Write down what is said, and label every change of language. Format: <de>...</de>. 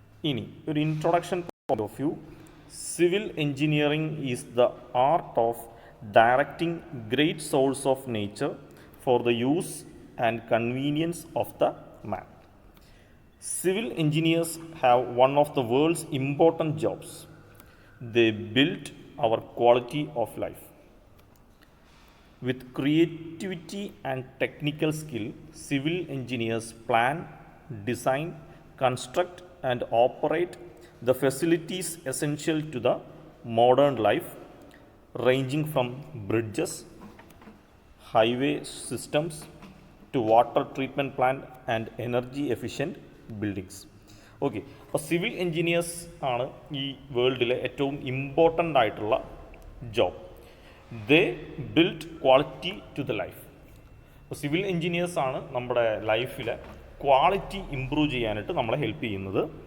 <ml>ഇനി ഒരു</ml> <en>Introduction point of view, civil engineering is the art of directing great source of nature for the use and convenience of the man. Civil engineers have one of the world's important jobs. They build our quality of life. With creativity and technical skill, civil engineers plan, design, construct and operate the facilities essential to the modern life, ranging from bridges, highway systems to water treatment plant and energy efficient buildings.</en> <ml>Okay, അപ്പോൾ civil engineers ആണ് ഈ വേൾഡിലെ ഏറ്റവും important ആയിട്ടുള്ള job.</ml> <en>They build quality to the life.</en> <ml>അപ്പോൾ civil engineers ആണ് നമ്മുടെ ലൈഫിലെ quality improve ചെയ്യാനായിട്ട് നമ്മളെ ഹെൽപ്പ് ചെയ്യുന്നത്.</ml>